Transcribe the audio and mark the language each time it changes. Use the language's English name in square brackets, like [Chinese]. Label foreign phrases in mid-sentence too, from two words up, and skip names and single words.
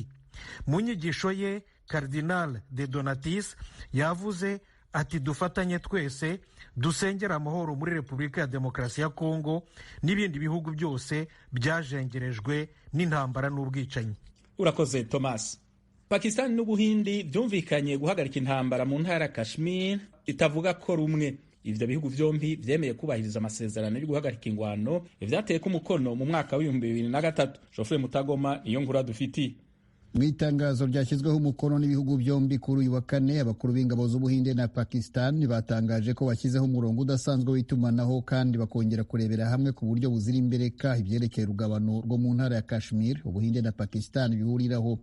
[Kinyarwanda] Mu nyigisho ye, Cardinal De Donatis yavuze ati dufatanye twese dusengera amahoro muri Repubulika ya Demokarasi ya Kongo n'ibindi bihugu byose byajengerejwe n'intambara n'ubwicanyi. Urakoze Thomas. Pakistan n'Ubuhindi byumvikanye guhagarika intambara mu ntara ya Kashmir itavuga ko rumwe. [Rundi] Ivyo bihugu vyombi vyemeye kubahiriza amasezerano yo guhagarika ingwano ivyateye ku mukono mu mwaka wa 2023. [Kinyarwanda] Geoffrey Mutagoma niyo nkuru dufitiye. Mu itangazo ryashyizweho umukono n'ibihugu byombi kuri uyu wa kane, abakuru b'ingabo z'Ubuhinde na Pakistan batangaje ko bashyizeho umurongo udasanzwe w'itumanaho kandi bakongera kurebera hamwe ku buryo buzira imbereka ibyerekeye urugabano rwo mu ntara ya Kashmir Ubuhinde na Pakistan bihuriraho.